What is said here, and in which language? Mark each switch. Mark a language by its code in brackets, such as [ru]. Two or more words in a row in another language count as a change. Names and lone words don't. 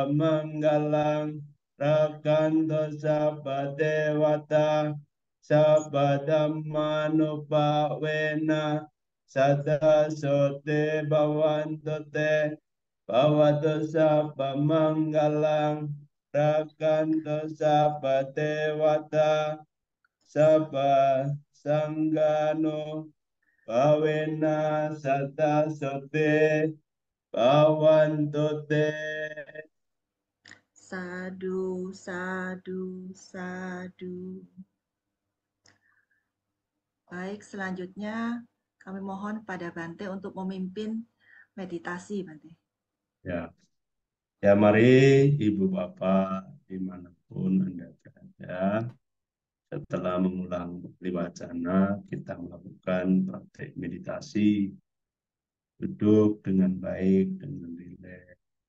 [pi] manggalang rakanto sabba dewata sabba dhammānupāvena sada sote bhavantu te bhavato sabba manggalang rakanto sabba dewata sabba sanggano bhavena sada sote bhavantu te. Sadu, sadu, sadu. [id] Baik, selanjutnya kami mohon pada Bante untuk memimpin meditasi, Bante. Ya, ya mari Ibu Bapak dimanapun Anda berada, setelah mengulang wacana kita melakukan praktek meditasi, duduk dengan baik, dengan rileks,